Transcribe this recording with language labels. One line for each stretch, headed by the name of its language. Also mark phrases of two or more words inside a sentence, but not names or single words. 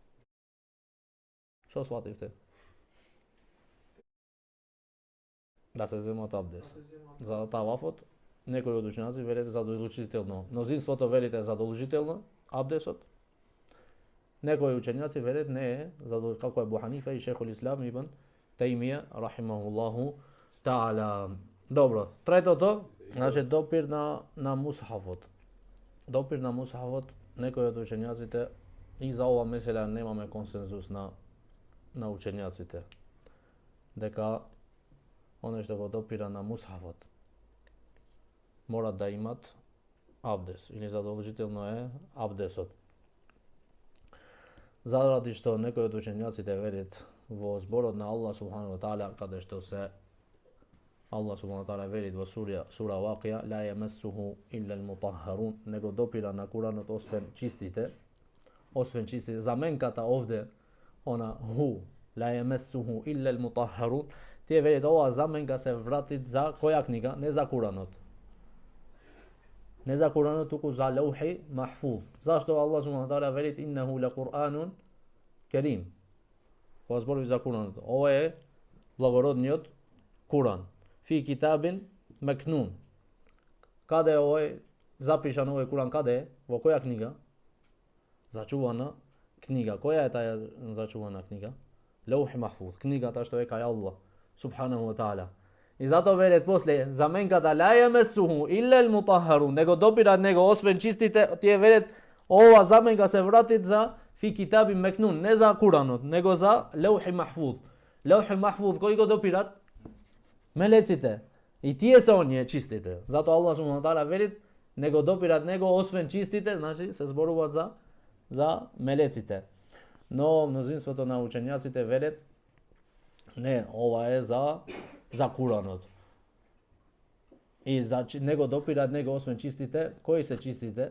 Macedonian: Што свативте? Да се земат абдес. За тавафот, некои од учењаци велите задолжително. Мнозинството велите задолжително абдесот. Некои учењаци велят не е, како е Абу Ханифа и Шейхул Ислам ибн Тајмија
Arabic: رحمه الله تعالى.
Macedonian: Добро, третото, значи допир на мусхафот. Допир на мусхафот, некои од учењаците и за ова месела немаме консензус на учењаците. Дека оне што го допира на мусхафот мора да имат абдес или задолжително е абдесот. Заради што некои од учењаците велат во зборот на Аллах
Arabic: سبحانه وتعالى,
Macedonian: каде што се Аллах
Arabic: سبحانه وتعالى
Macedonian: вели во сура Вақија,
Arabic: لا يمسه إلا المطهرون,
Macedonian: не го допира на Куранот освен чистите. Заменката овде, она ху,
Arabic: لا يمسه إلا المطهرون,
Macedonian: тие велат ова заменка се врати за која книга, не за Куранот. Не за Куранот, туку за
Arabic: لوح محفوظ.
Macedonian: Зашто Аллах
Arabic: سبحانه وتعالى
Macedonian: вели
Arabic: إنه لقرآن كريم.
Macedonian: Кога зборови за Куранот, ова е благородниот Куран.
Arabic: في كتاب مكنون.
Macedonian: Каде е овој запишан овој Куран, каде е? Во која книга? Зачувана книга. Која е таја зачувана книга?
Arabic: لوح محفوظ.
Macedonian: Книгата што е кај Аллах
Arabic: سبحانه وتعالى.
Macedonian: И зато велет после заменката
Arabic: لا يمسه إلا المطهرون,
Macedonian: него допират него освен чистите, тие велет ова заменка се врати за
Arabic: في كتاب مكنون,
Macedonian: не за Куранот, него за
Arabic: لوح محفوظ. لوح محفوظ
Macedonian: кој го допират? Мелеците. И тие се оние чистите. Зато Аллах
Arabic: سبحانه وتعالى
Macedonian: велит не го допират него освен чистите, значи се зборуваат за мелеците. Но мнозинството на учењаците велят не, ова е за Куранот. И за него допират него освен чистите, кои се чистите?